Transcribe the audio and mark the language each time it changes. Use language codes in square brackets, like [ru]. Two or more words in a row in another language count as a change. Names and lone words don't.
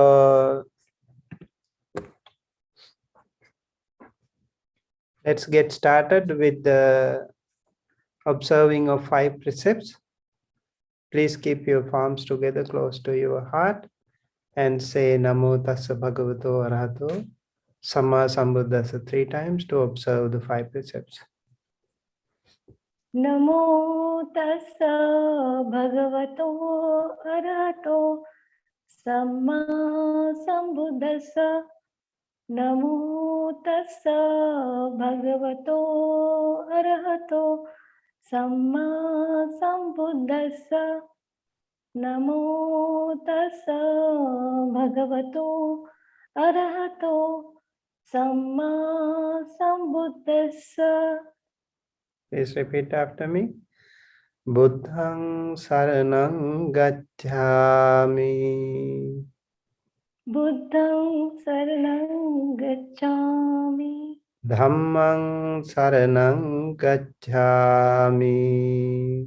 [en] Let's get started with the observing of 5 precepts. Please keep your palms together close to your heart and say [pi] Namo Tassa Bhagavato Arahato Samma Sambuddhassa [en] 3 times to observe the 5 precepts. [pi] Namo Tassa Bhagavato Arahato Samma Sambuddhassa. Namo Tassa Bhagavato Arahato Samma Sambuddhassa. Namo Tassa Bhagavato Arahato Samma Sambuddhassa. [en] Please repeat after me. [pi] Buddhang Saranang Gacchami. Buddhang Saranang Gacchami. Dhammang Saranang Gacchami.